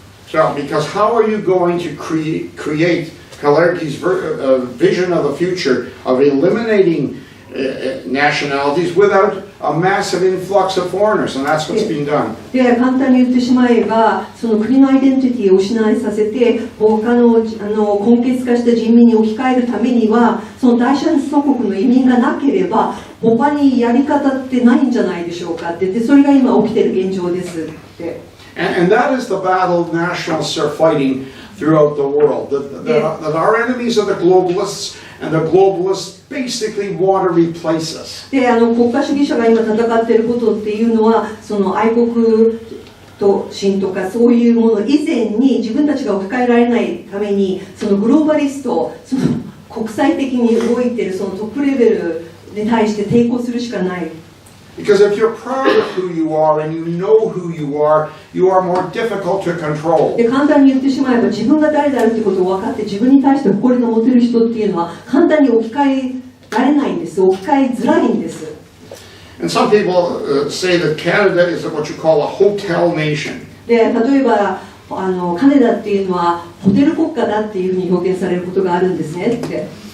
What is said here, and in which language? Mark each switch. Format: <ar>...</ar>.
<en>So, because how are you going to create Kalergi's vision of the future of eliminating nationalities without a massive influx of foreigners, and that's what's being done.</en> <ja>で簡単に言ってしまえばその国のアイデンティティを失いさせて他の根血化した人民に置き換えるためにはその第三祖国の移民がなければ他にやり方ってないんじゃないでしょうかって言ってそれが今起きている現状ですって。</ja> <en>And that is the battle nationalists are fighting throughout the world. That our enemies are the globalists, and the globalists basically want to replace us.</en> <ja>で国家主義者が今戦っていることっていうのはその愛国と心とかそういうもの以前に自分たちが置き換えられないためにそのグローバリストその国際的に動いているそのトップレベルに対して抵抗するしかない。</ja> <en>Because if you're proud of who you are and you know who you are more difficult to control.</en> <ja>で簡単に言ってしまえば自分が誰であるってことを分かって自分に対して誇りが持てる人っていうのは簡単に置き換えられないんです。置き換えづらいんです。</ja> <en>And some people say that Canada is what you call a hotel nation.</en> <ja>で例えばカナダっていうのはホテル国家だっていうふうに表現されることがあるんですねって。</ja>